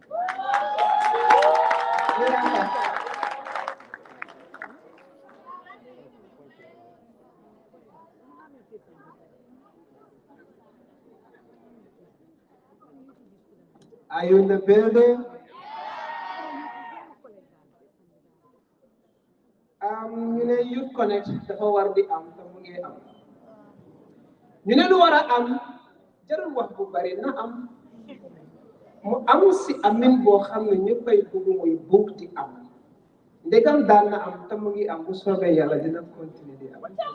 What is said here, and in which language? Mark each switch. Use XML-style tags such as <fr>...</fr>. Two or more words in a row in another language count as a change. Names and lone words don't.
<en>Are you in the building? You know,</en> <wo>Youth Connekt dafa war di am te mu ngi am. ñu ne lu war a am jarul wax bu bari na am mu am si amin boo xam ne ñëppay bëgg muy bugg di am ndegam daan na am te mu ngi am bu soobee yàlla dina continuer di am.</wo>